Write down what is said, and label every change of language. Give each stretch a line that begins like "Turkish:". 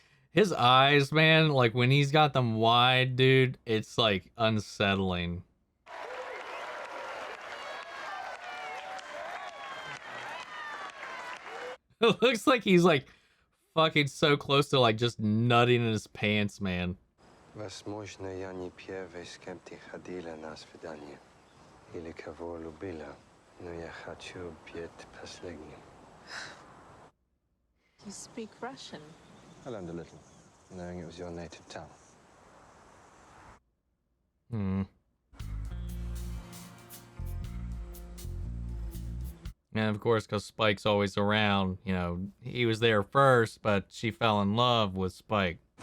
English: His eyes, man, like when he's got them wide, dude, it's like unsettling. It looks like he's like fucking so close to like just nutting in his pants, man.
Russian: Возможно, я не первый, с кем ты ходила на свидание. Или кого любила. Но я хочу быть последним.
English: You speak Russian. I learned a little, knowing it was your native tongue. And of course, because Spike's always around, you know, he was there first, but she fell in love with Spike.